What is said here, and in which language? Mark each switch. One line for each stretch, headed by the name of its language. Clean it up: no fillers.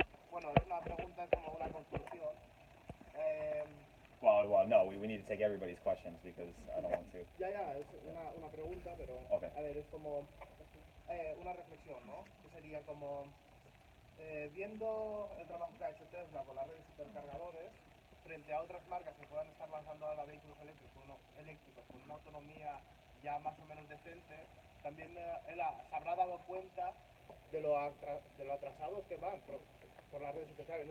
Spanish: Bueno, la pregunta es como una conclusión. Well,
English: take everybody's questions because I don't want to.
Spanish: Ya, es una pregunta, pero Okay. a ver, es como una reflexión, ¿no? Que sería como viendo el trabajo que ha hecho Tesla con las redes de supercargadores frente a otras marcas que puedan estar lanzando ahora vehículos eléctricos con una autonomía ya más o menos decente, también él se habrá dado cuenta de lo atrasados que van por las redes supercargadores.